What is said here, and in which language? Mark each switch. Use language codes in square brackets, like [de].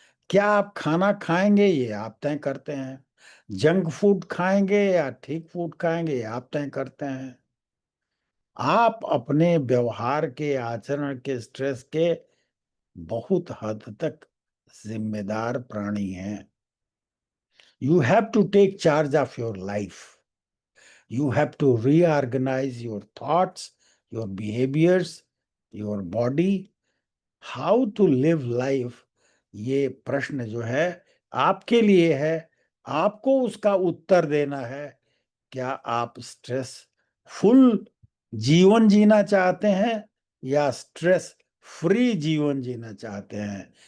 [hi] क्या आप खाना खाएंगे ये आप तय करते हैं। जंक फूड खाएंगे या ठीक फूड खाएंगे ये आप तय करते हैं। आप अपने व्यवहार के, आचरण के, स्ट्रेस के बहुत हद तक जिम्मेदार प्राणी हैं। [en] You have to take charge of your life. You have to reorganize your thoughts, your behaviors, your body. How to live life, [hi] ये प्रश्न जो है आपके लिए है। आपको उसका उत्तर देना है। क्या आप स्ट्रेस फुल जीवन जीना चाहते हैं या स्ट्रेस फ्री जीवन जीना चाहते हैं?